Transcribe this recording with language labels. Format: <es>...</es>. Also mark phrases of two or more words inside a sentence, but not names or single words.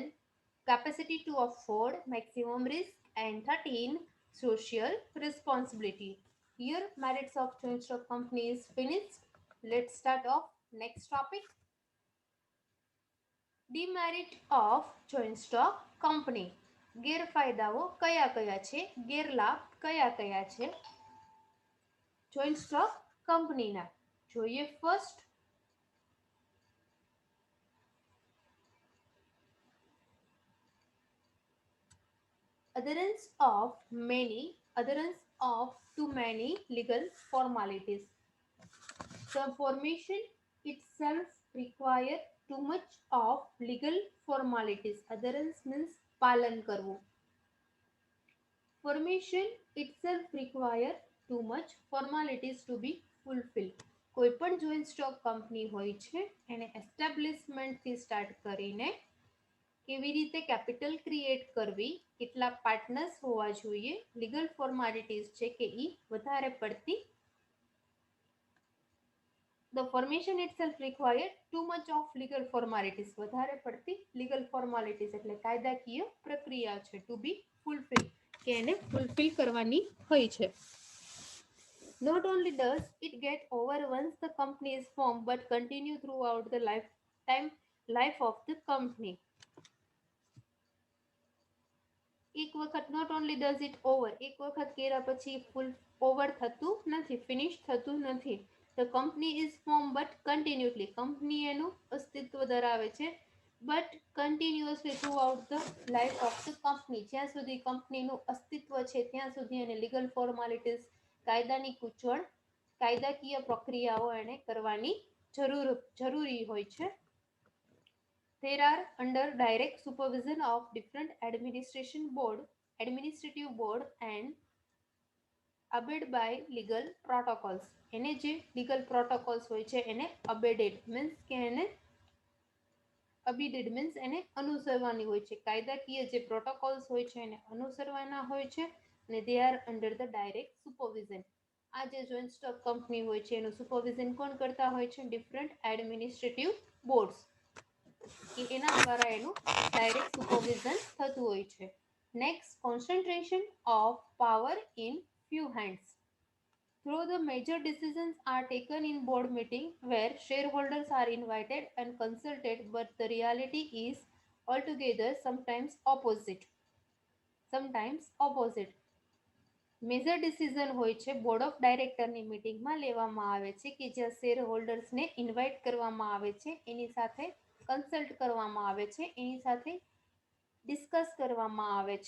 <en>Capacity to afford maximum risk. And 13. Social responsibility. Here, merits of joint stock company is finished. Let's start off next topic. Demerit of joint stock company.</en> <gu>ગેરફાયદાઓ કયા કયા છે, ગેરલાભ કયા કયા છે જોઈન્ટ સ્ટોક કંપનીના?</gu> <en>જોઈએ ફર્સ્ટ adherence of too many legal formalities. The formation itself require too much of legal formalities. Adherence means</en> <gu>પાલન કરવું.</gu> <en>Formation itself require too much formalities to be fulfilled.</en> <gu>કોઈ પણ જોઈન્ટ સ્ટોક કંપની હોય છે એને એસ્ટાબ્લિશમેન્ટથી સ્ટાર્ટ કરીને કેવી રીતે</gu> <en>capital create</en> <gu>કરવી, કેટલા પાર્ટનર્સ હોવા જોઈએ,</gu> <en>legal formalities</en> <gu>છે કે એ વધારે પડતી.</gu> <en>The formation itself required too much of legal formalities.</en> <gu>વધારે પડતી</gu> <en>legal formalities</en> <gu>એટલે કાયદાકીય પ્રક્રિયા છે</gu> <en>to be fulfilled</en> <gu>કે એને ફૂલફિલ કરવાની હોય છે.</gu> <en>Not only does it get over once the company is formed but continue throughout the life of the company.</en> <gu>એક વખત</gu> <en>not only does it over,</en> <gu>એક વખત કર્યા પછી</gu> <en>full over</en> <gu>થતું નથી, ફિનિશ થતું નથી.</gu> <en>the company is form but continuously,</en> <gu>કંપની એનું અસ્તિત્વ ધરાવે છે</gu> <en>but continuously throughout the life of the company.</en> <gu>જ્યાં સુધી કંપનીનું અસ્તિત્વ છે ત્યાં સુધી એને</gu> <en>legal formalities,</en> <gu>કાયદાની ગૂંચવણ, કાયદાકીય પ્રક્રિયાઓ એને કરવાની જરૂરી હોય છે.</gu> <en>There are under direct supervision of different administrative board and abide by legal protocols.</en> <gu>એને જે</gu> <en>legal protocols</en> <gu>હોય છે એને</gu> <en>abided means</en> <gu>કે એને</gu> <en>abided means</en> <gu>એને અનુસરવાની હોય છે. કાયદાકીય જે protocols હોય છે એને અનુસરવાના હોય છે અને</gu> <en>they are under the direct supervision.</en> <gu>આ જે</gu> <en>joint stock company</en> <gu>હોય છે એનું supervision કોણ કરતા હોય છે?</gu> <en>different administrative boards.</en> <gu>એના દ્વારા એનું</gu> <en>direct supervision</en> <gu>થતું હોય છે.</gu> <en>Next, concentration of power in few hands. Though the major decisions are taken in board meeting where shareholders are invited and consulted, but the reality is altogether sometimes opposite. major decision</en> <gu>હોય છે</gu> <en>board of</en> <gu>ડાયરેક્ટરની મિટિંગમાં લેવામાં આવે છે કે જ્યાં શેર હોલ્ડર્સને ઇન્વાઇટ કરવામાં આવે છે, એની સાથે કન્સલ્ટ કરવામાં આવે છે, એની સાથે ડિસ્કસ કરવામાં આવે છે.</gu>